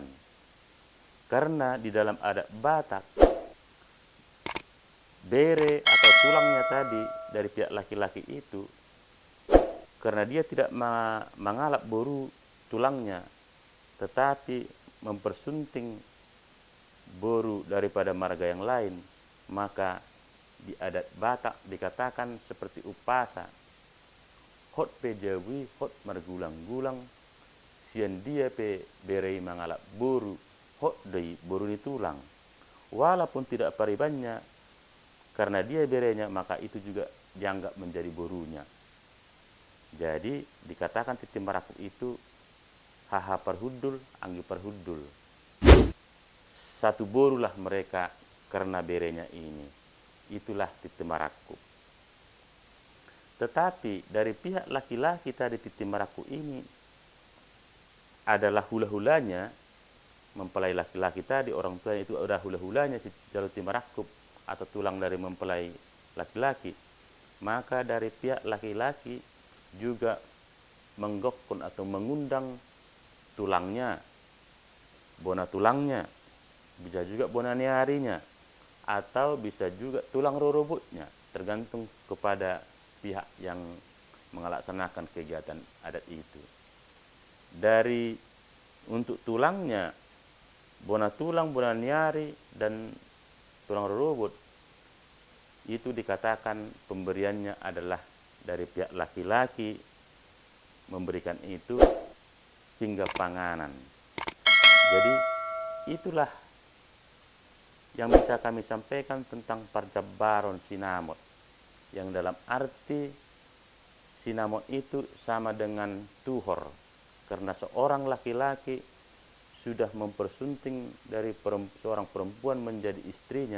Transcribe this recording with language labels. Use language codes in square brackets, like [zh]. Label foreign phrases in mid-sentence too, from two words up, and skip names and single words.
[id] Karena di dalam adat Batak, bere atau tulangnya tadi dari pihak laki-laki itu, karena dia tidak mengalap boru tulangnya, tetapi mempersunting boru daripada marga yang lain, maka di adat Batak dikatakan seperti upasa, [bbc] hot pe jawi, hot margulang-gulang, sian dia pe berei mengalap boru, hot dei boru di tulang. [id] Walaupun tidak paribannya, karena dia berenya, maka itu juga dianggap menjadi borunya. Jadi dikatakan titi marakub itu [bbc] haha perhudul, anggi perhudul. [id] Satu borulah mereka karena berenya ini. Itulah titi marakub. Tetapi dari pihak laki-laki tadi titi marakub ini adalah hula-hulanya, mempelai laki-laki tadi, orang tua itu ada hula-hulanya jalur titi marakub atau tulang dari mempelai laki-laki. Maka dari pihak laki-laki juga menggokon atau mengundang tulangnya, bona tulangnya, bisa juga bona niarinya, atau bisa juga tulang rorobotnya, tergantung kepada pihak yang melaksanakan kegiatan adat itu. Dari untuk tulangnya, bona tulang, bona niari, dan tulang rorobot, itu dikatakan pemberiannya adalah dari pihak laki-laki memberikan itu hingga panganan. Jadi itulah yang bisa kami sampaikan tentang parjabaron sinamot, yang dalam arti sinamot itu sama dengan tuhor, karena seorang laki-laki sudah mempersunting dari seorang perempuan menjadi istrinya.